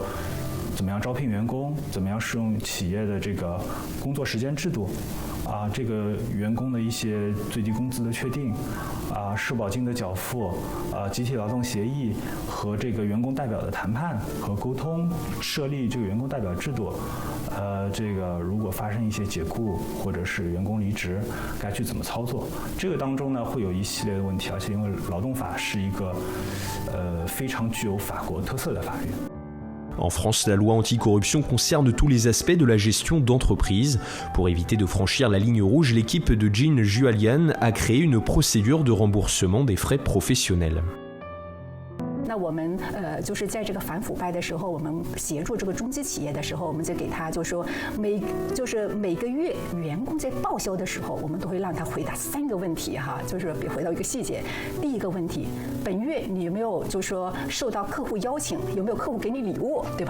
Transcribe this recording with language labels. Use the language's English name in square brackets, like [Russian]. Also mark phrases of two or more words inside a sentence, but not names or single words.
[Chinese] 怎么样招聘员工，怎么样适用企业的这个工作时间制度，这个员工的一些最低工资的确定，社保金的缴付，集体劳动协议和这个员工代表的谈判和沟通，设立这个员工代表制度，这个如果发生一些解雇或者是员工离职，该去怎么操作？这个当中呢会有一系列的问题，而且因为劳动法是一个非常具有法国特色的法律。 [French] En France, la loi anticorruption concerne tous les aspects de la gestion d'entreprise. Pour éviter de franchir la ligne rouge, l'équipe de Jean Jualian a créé une procédure de remboursement des frais professionnels. [Chinese] 那我们就是在这个反腐败的时候，我们协助这个中资企业的时候，我们就给他就说每个月员工在报销的时候，我们都会让他回答3个问题哈，就是回到一个细节。第一个问题，本月你有没有就说受到客户邀请，有没有客户给你礼物，对吧？